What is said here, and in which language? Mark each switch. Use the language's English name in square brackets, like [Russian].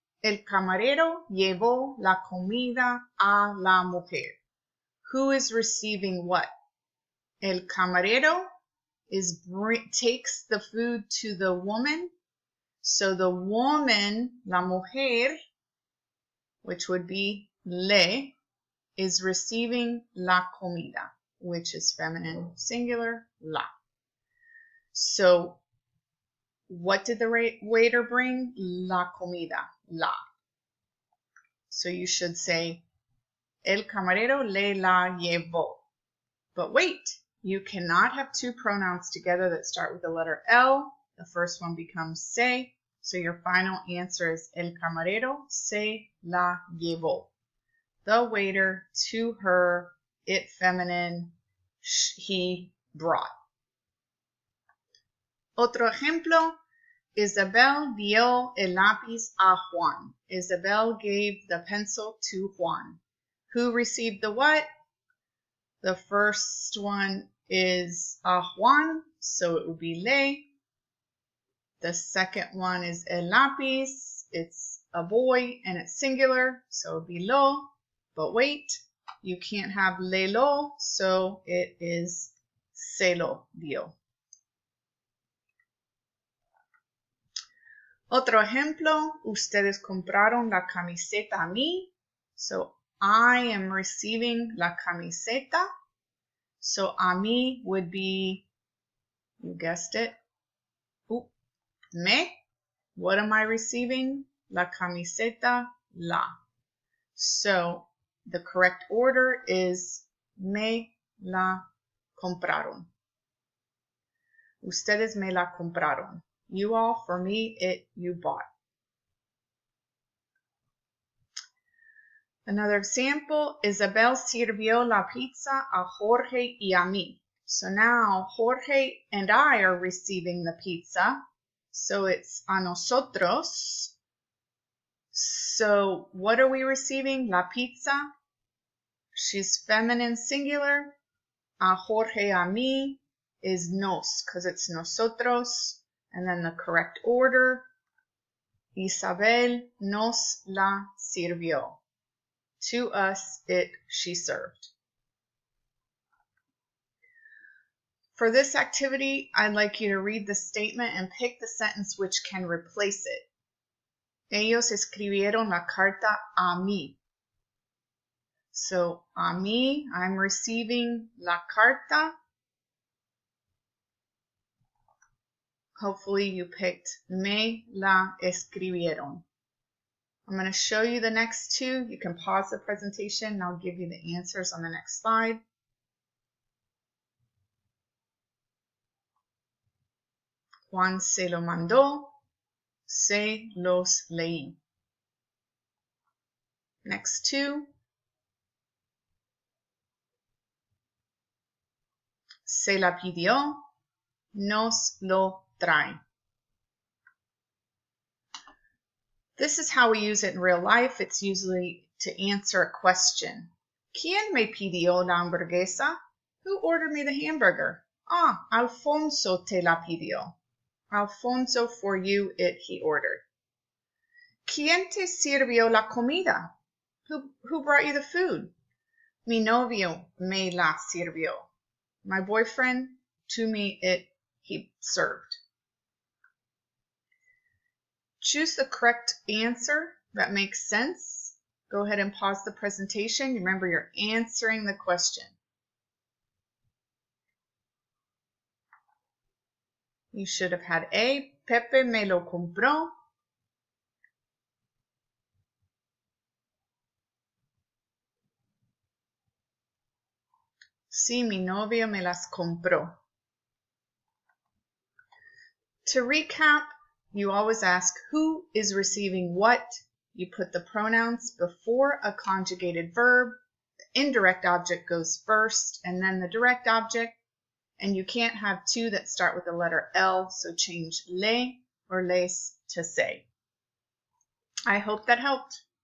[Spanish] El camarero llevó la comida a la mujer. [English] Who is receiving what? [Spanish] El camarero [English] takes the food to the woman. So the woman, [Spanish] la mujer, [English] which would be le, is receiving la comida, which is feminine singular, la. So what did the waiter bring? [Spanish] La comida, la. [English] So you should say, [Spanish] el camarero le la llevó. [English] But wait, you cannot have two pronouns together that start with the letter L. The first one becomes se. So your final answer is [Spanish] el camarero se la llevó. [English] The waiter to her, it feminine, he brought. [Spanish] Otro ejemplo, Isabel dio el lápiz a Juan. [English] Isabel gave the pencil to Juan. Who received the what? The first one is a Juan, so it would be le. The second one is el lápiz. It's a boy and it's singular, so it would be lo. But wait, you can't have le lo, so it is [Spanish] se lo dio. Otro ejemplo, ustedes compraron la camiseta a mí. [English] So I am receiving la camiseta. So a mí would be, you guessed it, me. What am I receiving? [Spanish] La camiseta, la. [English] So the correct order is [Spanish] me la compraron. Ustedes me la compraron. [English] You all, for me, it, you bought. Another example, [Spanish] Isabel sirvió la pizza a Jorge y a mí. [English] So now Jorge and I are receiving the pizza. So it's [Spanish] a nosotros. [English] So what are we receiving? La pizza. She's feminine singular. A Jorge, a mí is nos because it's nosotros. And then the correct order, [Spanish] Isabel nos la sirvió. [English] To us, she served. For this activity, I'd like you to read the statement and pick the sentence which can replace it. [Spanish] Ellos escribieron la carta a mí. [English] So, a mí, I'm receiving la carta. Hopefully you picked [Spanish] me la escribieron. [English] I'm going to show you the next two. You can pause the presentation and I'll give you the answers on the next slide. [Spanish] Juan se lo mandó, se los leí. [English] Next two. [Spanish] Se la pidió, nos lo trae. [English] This is how we use it in real life. It's usually to answer a question. [Spanish] ¿Quién me pidió la hamburguesa? [English] Who ordered me the hamburger? Ah, [Spanish] Alfonso te la pidió. [English] Alfonso, for you, he ordered. [Spanish] ¿Quién te sirvió la comida? [English] Who brought you the food? [Spanish] Mi novio me la sirvió. [English] My boyfriend, to me, he served. Choose the correct answer that makes sense. Go ahead and pause the presentation. Remember, you're answering the question. You should have had A, [Spanish] Pepe me lo compró. Sí, mi novio me las compró. [English] To recap, you always ask who is receiving what. You put the pronouns before a conjugated verb. The indirect object goes first and then the direct object. And you can't have two that start with the letter L, so change le or les to se. I hope that helped.